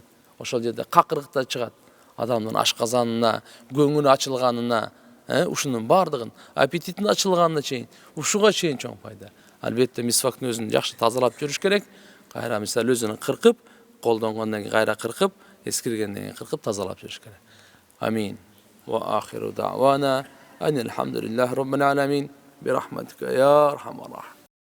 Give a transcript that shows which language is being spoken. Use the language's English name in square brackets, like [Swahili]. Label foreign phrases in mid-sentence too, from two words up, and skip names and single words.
[Kyrgyz] Ошол жерде какырыктар чыгат. Адамдын ашказанына, көңүлү ачылганына, ушунун бардыгын, аппетитин ачылганына чейин, ушуга чейин чоң пайда. Албетте мисвактын өзүн жакшы тазалап жүрүш керек. Кайра мисал өзүн кыркып, колдонгондон кийин кайра кыркып, эскиргенден кийин кыркып тазалап жүрүш керек. [Arabic] آمين وآخر دعوانا أن الحمد لله رب العالمين برحمتك يا أرحم الراحمين.